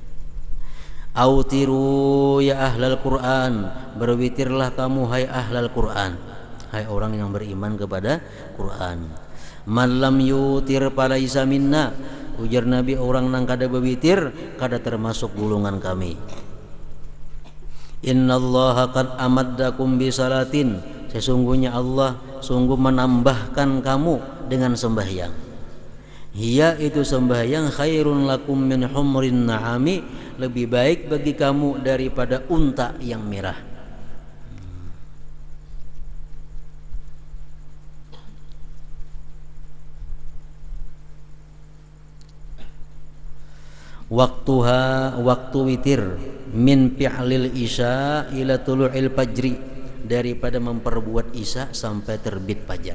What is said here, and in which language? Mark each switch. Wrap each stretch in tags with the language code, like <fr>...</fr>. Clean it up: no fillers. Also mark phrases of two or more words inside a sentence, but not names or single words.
<ar>أوتروا يا أهل القرآن,</ar> <id>berwitirlah kamu hai</id> <ar>أهل القرآن,</ar> <id>hai orang yang beriman kepada Quran.</id> <ar>من لم يوتر فليس منا,</ar> <bjn>ujar Nabi, orang nang kada berwitir kada termasuk golongan kami.</bjn> <ar>إن الله قد أمدكم بصلاة,</ar> <id>sesungguhnya Allah sungguh menambahkan kamu dengan sembahyang. Hiya, itu sembahyang,</id> <ar>خير لكم من حمر النعم,</ar> <id>lebih baik bagi kamu daripada unta yang merah. Waktuha, waktu witir,</id> <ar>من فعل العشاء إلى طلوع الفجر,</ar> <id>daripada memperbuat isya sampai terbit fajar.</id>